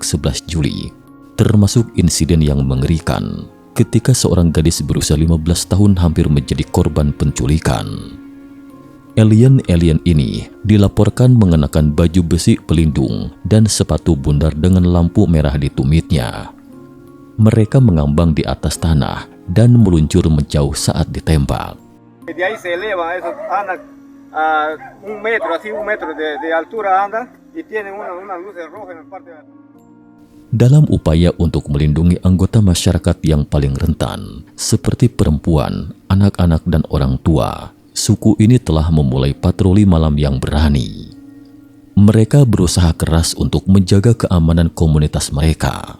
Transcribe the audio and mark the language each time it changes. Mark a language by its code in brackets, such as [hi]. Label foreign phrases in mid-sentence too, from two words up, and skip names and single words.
[id] 11 Juli, termasuk insiden yang mengerikan ketika seorang gadis berusia 15 tahun hampir menjadi korban penculikan. Alien-alien ini dilaporkan mengenakan baju besi pelindung dan sepatu bundar dengan lampu merah di tumitnya. Mereka mengambang di atas tanah dan meluncur menjauh saat ditembak. [es] A 1 metro, así 1 metro de altura anda y tienen unas luces rojas en la parte de atrás. [id] Dalam upaya untuk melindungi anggota masyarakat yang paling rentan, seperti perempuan, anak-anak dan orang tua, suku ini telah memulai patroli malam yang berani. Mereka berusaha keras untuk menjaga keamanan komunitas mereka.